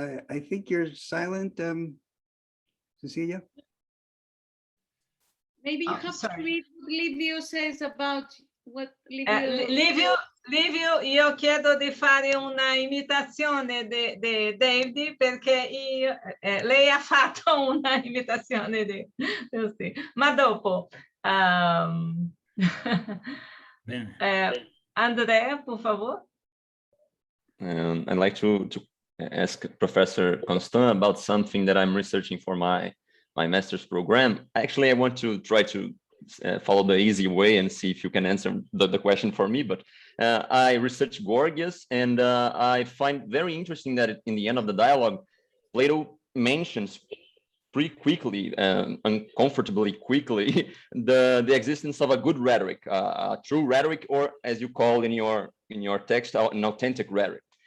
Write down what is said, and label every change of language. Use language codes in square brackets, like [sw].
[en] I think you're silent, Cecilia. Maybe you have to read what Livio says about what Livio... [it] Livio, io chiedo di fare una imitazione di David perché lei ha fatto una imitazione di sì. Ma dopo Andrea, [es] por favor. [en] I'd like to ask Professor Konstan about something that I'm researching for my master's program. Actually, I want to try to follow the easy way and see if you can answer the question for me. But I research Gorgias, and I find very interesting that in the end of the dialogue, Plato mentions pretty quickly, uncomfortably quickly, the existence of a good rhetoric, a true rhetoric, or as you call in your text, an authentic rhetoric.